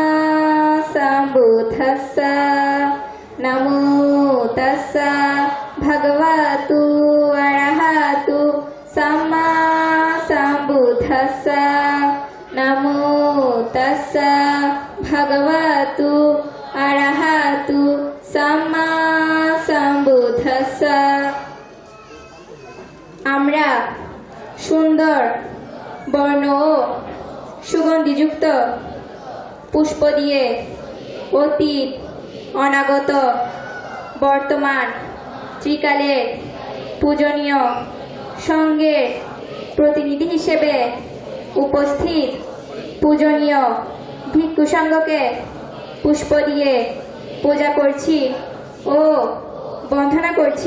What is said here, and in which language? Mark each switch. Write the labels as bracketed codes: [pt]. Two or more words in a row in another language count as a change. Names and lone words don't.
[pi] सम्बुद्धस्सा नमो तस्सा भगवतु अरहतु सम्मा सम्बुद्धस्सा नमो तस्सा भगवतु अरहतु सम्मा सम्बुद्धस्सा। [bn] আমরা সুন্দর বর্ণ ও সুগন্ধিযুক্ত পুষ্প দিয়ে অতীত, অনাগত, বর্তমান, ত্রিকালের পূজনীয় সঙ্গের প্রতিনিধি হিসেবে উপস্থিত পূজনীয় ভিক্ষু সংঘকে পুষ্প দিয়ে পূজা করছি ও বন্দনা করছি।